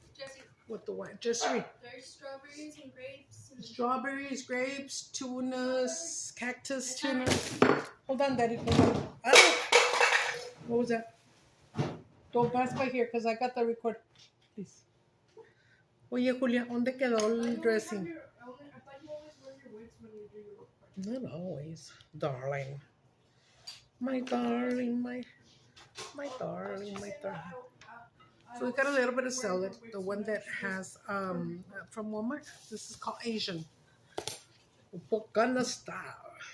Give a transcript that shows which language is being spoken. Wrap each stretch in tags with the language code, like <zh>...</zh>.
<en>Jesse, With the white. Just read. there's strawberries and grapes. And Strawberries, grapes, tunas, cactus tunas. Hold on, Daddy. Hold on. Ah! What was that? Don't pass by here because I got the record. Please.</en> <es>Oye, Julia, ¿dónde quedó el dressing?</es> <en>I thought you always wear your wigs when you do your work. Not always, darling. My darling, my darling, my darling. So we got a little bit of salad, the one that has from Walmart. This is called Asian, Upocana style.</en>